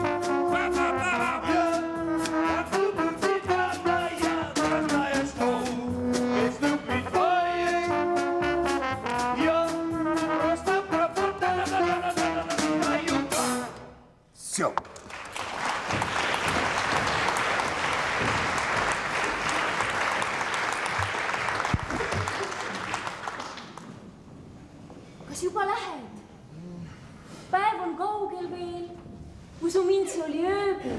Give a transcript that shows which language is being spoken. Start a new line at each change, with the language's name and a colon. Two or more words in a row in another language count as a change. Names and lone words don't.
Russian: Я так люблю тебя, моя родная, что без любви твоей я просто пропадаю. Все.
Estonian: Kas juba lähed? Päev on kaugel veel. Usu mind, see oli ööbi.